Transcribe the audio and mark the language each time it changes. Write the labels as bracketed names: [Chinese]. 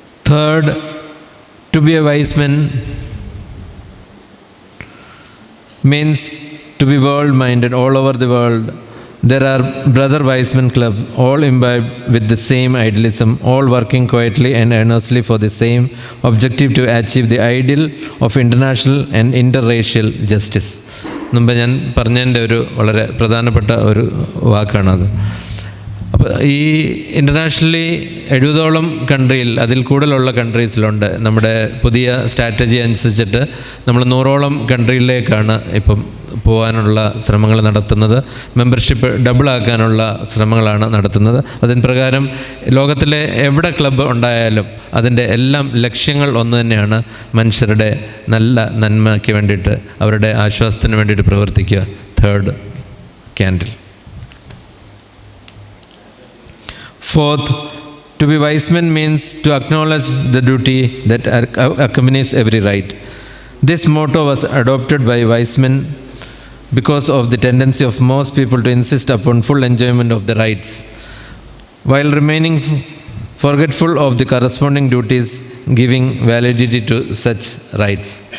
[English] Third, to be a wise men means to be world-minded all over the world. There are brother wise men clubs, all imbibed with the same idealism, all working quietly and earnestly for the same objective to achieve the ideal of international and interracial justice. [Malayalam] മുമ്പ് ഞാൻ പറഞ്ഞതിൻ്റെ ഒരു വളരെ പ്രധാനപ്പെട്ട ഒരു വാക്കാണത്. അപ്പോൾ ഈ internationally 70ഓളം കൺട്രിയിൽ, അതിൽ കൂടുതലുള്ള കൺട്രീസിലുണ്ട്. നമ്മുടെ പുതിയ സ്ട്രാറ്റജി അനുസരിച്ചിട്ട് നമ്മൾ 100ഓളം കൺട്രിയിലേക്കാണ് ഇപ്പം പോകാനുള്ള ശ്രമങ്ങൾ നടത്തുന്നത്. മെമ്പർഷിപ്പ് ഡബിളാക്കാനുള്ള ശ്രമങ്ങളാണ് നടത്തുന്നത്. അതിന് പ്രകാരം ലോകത്തിലെ എവിടെ ക്ലബ്ബ് ഉണ്ടായാലും അതിൻ്റെ എല്ലാം ലക്ഷ്യങ്ങൾ ഒന്ന് തന്നെയാണ്: മനുഷ്യരുടെ നല്ല നന്മയ്ക്ക് വേണ്ടിയിട്ട്, അവരുടെ ആശ്വാസത്തിന് വേണ്ടിയിട്ട് പ്രവർത്തിക്കുക. Third candle. [English] Fourth, to be wise men means to acknowledge the duty that accompanies every right. This motto was adopted by wise men because of the tendency of most people to insist upon full enjoyment of the rights, while remaining forgetful of the corresponding duties giving validity to such rights.